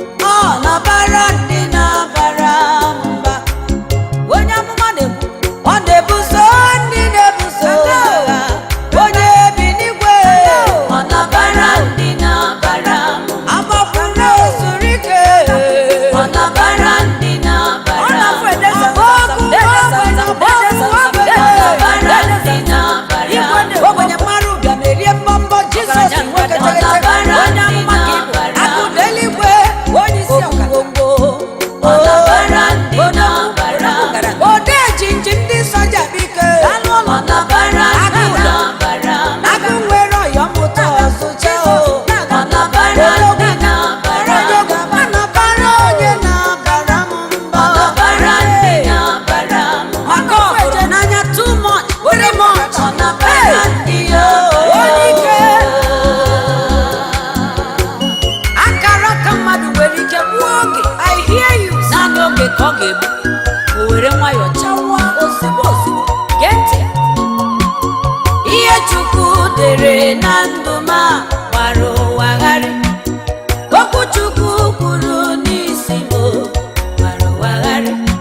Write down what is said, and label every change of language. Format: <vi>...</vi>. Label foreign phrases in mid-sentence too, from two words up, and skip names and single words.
<ig>Ọ na-abara ndị na-abara m mba. Onye amụma na-ekwu. Ọ na-ebuso ndị na-ebuso m agha. Onye bi n'igwe. Ọ na-abara ndị na-abara m mba. Agbakwuru ozuru ike. Ọ na-abara ndị na-abara m. Ọ na-afụ ede zam zam zam, ede zam zam, ede zam zam, ede zam zam. Ọ na-abara ndị na-abara m. Ogbenye mmadụ bịa merie mbọ mbọ Jizọs nwe kete kete. Onye amụma ka ị bụ. Akụ n'eluigwe, onye isi ọkara. Ọ na-abara ndị na-abara m. Ode jinji ndị soja bike. Ọ na-abara ndị na-abara m. Agụ nwere ọyọ mmụta ọzụcha o. Ọ na-abara ndị na-abara m. Ọ na-abara onye na-abara m mba. Ọ na-abara ndị na-abara m. Maka ọ hụrụ n'anya</ig> <en>too much, very much.</en> <ig>Ọ na-abara Hey! ndị ya o. Onye ike. Akara aka mmadụ nwere ike gbuo oge.</ig> <en>I hear you.</en> <ig>Naanị oge ka ọ ga-egbu. O were nwayọọ chawa ozigbo ozigbo. Gee ntị. Ihe Chukwu dere na ndụ m a gbara ụwa gharị. Okwu Chukwu kwuru n'isi m gbara ụwa gharị.</ig>